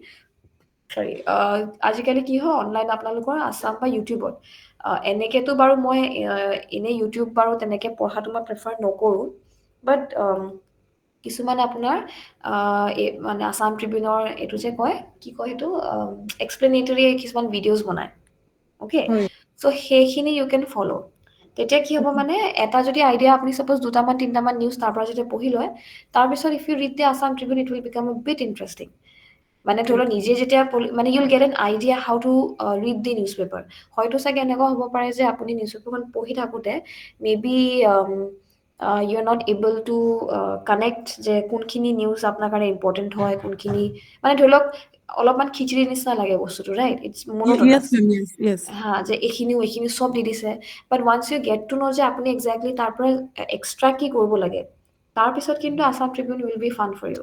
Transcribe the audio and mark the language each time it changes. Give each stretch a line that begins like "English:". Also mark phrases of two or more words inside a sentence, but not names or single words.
Assamese: চৰি, আজিকালি কি হয়, অনলাইন আপোনালোকৰ আছাম বা ইউটিউবত, এনেকেতো বাৰু মই এনেই ইউটিউব বাৰু তেনেকৈ পঢ়াটো মই প্ৰেফাৰ নকৰোঁ, বাট কিছুমান আপোনাৰ মানে আছাম ট্ৰিবিউনৰ এইটো যে কয়, কি কয় সেইটো, এক্সপ্লেনেটৰী কিছুমান ভিডিঅ'জ বনায়। অ'কে, হয় চ' সেইখিনি
English: you can follow'.
Assamese: তেতিয়া কি হ'ব, অ'কে মানে এটা যদি আইডিয়া আপুনি ছাপ'জ দুটামান তিনিটামান নিউজ তাৰ পৰা যদি পঢ়ি লয়, তাৰপিছত
English: if you read the Assam Tribune it will become a bit interesting.
Assamese: মানে ধৰি লওক নিজে যেতিয়া মানে
English: you'll get an idea how to read the newspaper.
Assamese: হয়তো চাগে এনেকুৱা হ'ব পাৰে যে আপুনি নিউজ পেপাৰখন পঢ়ি থাকোঁতে
English: maybe you are not able to connect
Assamese: যে কোনখিনি নিউজ আপোনাৰ কাৰণে ইম্পৰ্টেণ্ট হয়, কোনখিনি মানে ধৰি লওক অলপমান খিচিৰি নিচিনা লাগে বস্তুটো, ৰাইট?
English: ইটছ য়েছ মনোটনাছ। Ma'am, yes yes.
Assamese: হা, যে এইখিনি চব দি দিছে,
English: but once you get to know'
Assamese: যে আপুনি একজেক্টলি তাৰ পৰা এক্সট্ৰা কি কৰিব লাগে, তাৰপিছত কিন্তু
English: Assam Tribune will be fun for you.